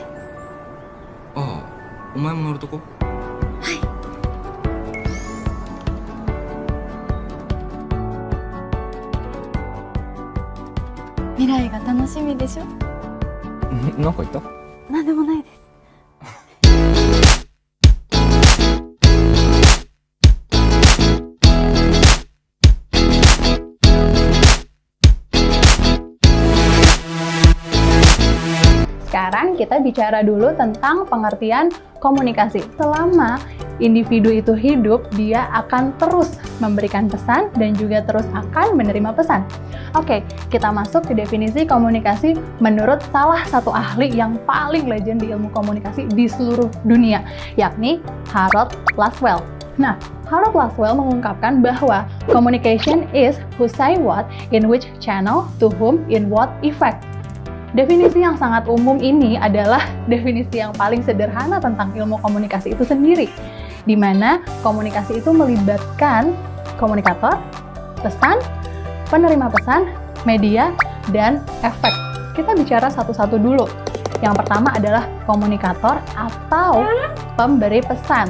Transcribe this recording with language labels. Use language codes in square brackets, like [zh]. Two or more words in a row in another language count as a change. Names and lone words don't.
[ja] ああ、お前も乗るとこ？未来が楽しみでしょ。なんか言った？なんでもないです。 [id] Sekarang kita bicara dulu tentang pengertian komunikasi. Selama individu itu hidup, dia akan terus memberikan pesan dan juga terus akan menerima pesan. Oke, kita masuk ke definisi komunikasi menurut salah satu ahli yang paling legend di ilmu komunikasi di seluruh dunia, yakni Harold Lasswell. Nah, Harold Lasswell mengungkapkan bahwa [en] communication is who say what, in which channel, to whom, in what effect. [id] Definisi yang sangat umum ini adalah definisi yang paling sederhana tentang ilmu komunikasi itu sendiri, di mana komunikasi itu melibatkan komunikator, pesan, penerima pesan, media, dan efek. Kita bicara satu-satu dulu. Yang pertama adalah komunikator atau pemberi pesan.